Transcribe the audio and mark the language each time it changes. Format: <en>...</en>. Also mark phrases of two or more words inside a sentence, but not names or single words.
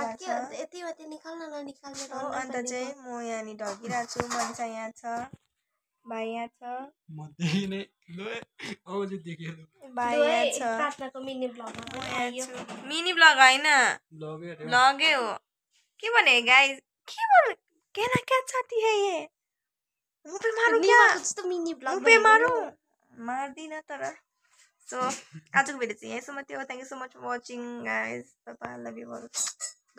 <ne>चाहिँ म यहाँनिर ढल्किरहेको छु मनिषा यहाँ छ भाइ यहाँ छ भाइ यहाँ छ</ne> <en>mini vlog</en> <ne>होइन ब्लगै हो के भने गाइस के बोल</ne> <hi>कहना क्या चाहती है ये मुँह पे मारू क्या मुँह पे मारू</hi> <ne>मार्दिन तर सो आजको भिडियो चाहिँ यहीँसम्म थियो</ne> <en>thank you so much for watching guys bye bye love you all</en>